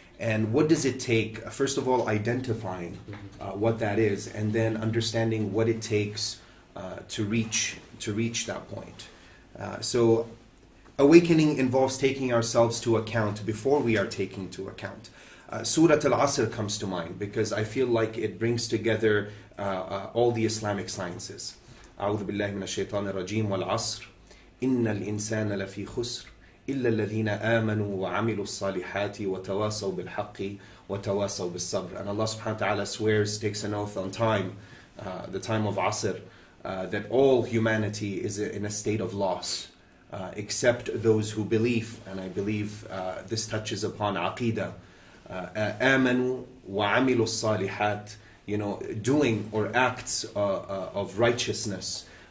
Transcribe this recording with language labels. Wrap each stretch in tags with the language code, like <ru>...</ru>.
<en>And what does it take? First of all, identifying what that is, and then understanding what it takes to reach that point. So awakening involves taking ourselves to account before we are taking to account. Surah Al-Asr comes to mind because I feel like it brings together all the Islamic sciences.</en> <ar>أعوذ بالله من الشيطان الرجيم والعصر إن الإنسان لفي خسر إلا الذين آمنوا وعملوا الصالحات وتواصوا بالحق وتواصوا بالصبر.</ar> <en>And Allah subhanahu wa ta'ala swears, takes an oath on time, the time of Asr, that all humanity is in a state of loss, except those who believe. And I believe this touches upon Aqidah.</en> <ar>آمنوا وعملوا الصالحات,</ar> <en>doing or acts of righteousness.</en>